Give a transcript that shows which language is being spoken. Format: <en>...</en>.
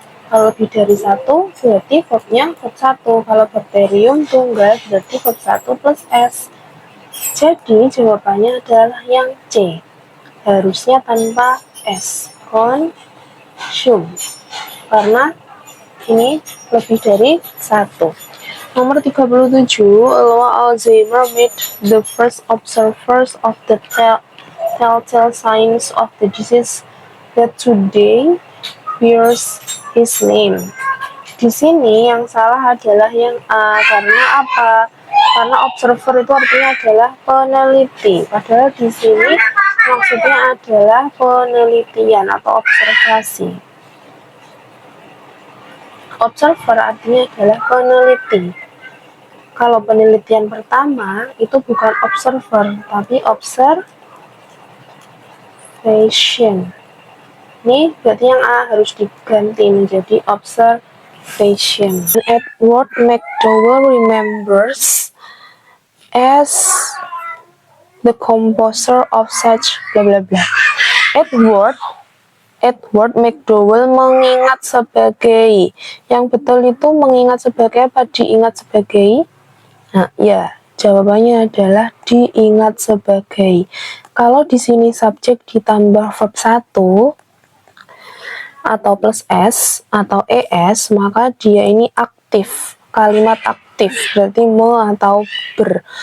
<id>Kalau lebih dari satu berarti verbnya verb 1. Kalau bakterium tunggal berarti verb 1 plus S. Jadi jawabannya adalah yang C. Harusnya tanpa S. Consume. Karena ini lebih dari satu. Nomor 37,</id> <en>Alois Alzheimer made the first observers of the telltale signs of the disease that today bears his name.</en> <id>Di sini yang salah adalah yang A, karena apa? Karena observer itu artinya adalah peneliti. Padahal di sini maksudnya adalah penelitian atau observasi. Observer artinya adalah peneliti. Kalau penelitian pertama itu bukan observer, tapi observation. Ini berarti yang A harus diganti menjadi observation.</id> <en>Edward McDowell remembers as the composer of such bla bla bla.</en> <id>Edward McDowell mengingat sebagai, yang betul itu mengingat sebagai apa? Diingat sebagai. Nah, ya, jawabannya adalah diingat sebagai. Kalau di sini subjek ditambah verb 1 atau plus S atau ES, maka dia ini aktif, kalimat aktif, berarti me atau ber.</id>